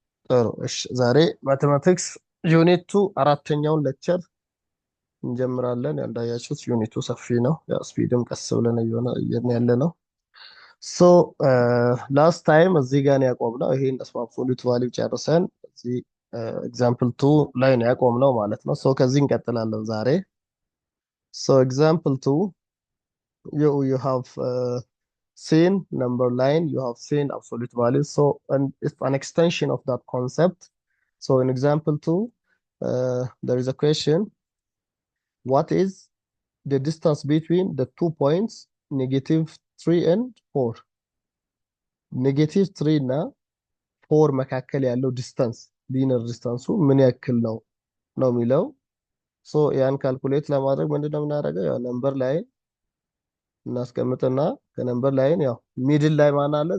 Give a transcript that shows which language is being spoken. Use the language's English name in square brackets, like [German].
[Amharic] ጥሩ እሺ። ዛሬ ማቴማቲክስ ዩኒቱ አራተኛውን ሌክቸር እንጀምራለን። እንዳያችሁት ዩኒቱ ሰፊ ነው። ያው ስፒድም ቀስ ብለን እየሆነ ያለ ነው። ሶ ላስት ታይም እዚህ ጋር ነው ያቆምነው። ይሄን አብሶሉት ቫልዩ ጨርሰን እዚህ ኤግዛምፕል ቱ ላይ ነው ያቆምነው ማለት ነው። ሶ ከዚህ እንቀጥላለን ዛሬ። ሶ ኤግዛምፕል ቱ [English] you have seen number line, you have seen absolute value. So and it's an extension of that concept. So in example two, there is a question: what is the distance between the 2 points -3 and 4? [Amharic] -3 እና 4 መካከል ያለው ዲስታንስ ሊነር ዲስታንሱ ምን ያክል ነው ነው የሚለው። ሶ ያን ካልኩሌት ለማድረግ ምንድነው የምናደርገው? ያው ነምበር ላይን እናስቀምጥና ከነምበር ላይን ያው ሚድል ላይ ማን አለ?